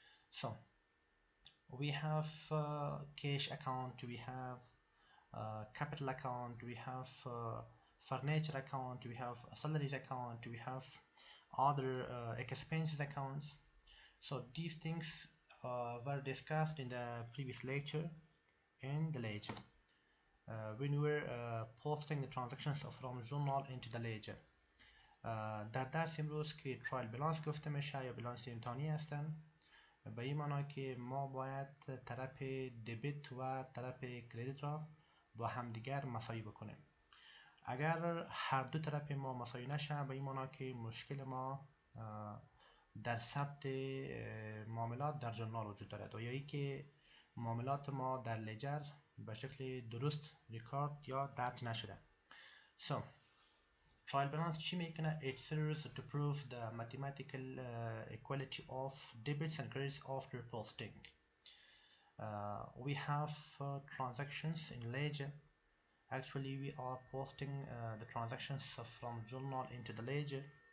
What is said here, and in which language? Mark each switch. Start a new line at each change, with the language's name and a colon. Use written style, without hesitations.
English: So we have cash account, we have capital account, we have furniture account, we have salaries account, we have other expenses accounts. So these things were discussed in the previous lecture in the ledger when we were posting the transactions from journal into the ledger.
Persian: در درس امروز که ترایل بالانس گفته میشه یا بالانس امتحانی هستن، به این معنی که ما باید طرف دبیت و طرف کردیت را با همدیگر مساوی بکنیم. اگر هر دو طرف ما مساوی نشه، به این معنی که مشکل ما در ثبت معاملات در جورنال وجود دارد و یا ای که معاملات ما در لجر به شکل درست ریکارد یا درج نشده.
English: So trial balance
Persian: چی میکنه؟
English: It serves to prove the mathematical equality of debits and credits after posting. We have transactions in ledger. Actually we are posting the transactions from journal into the ledger.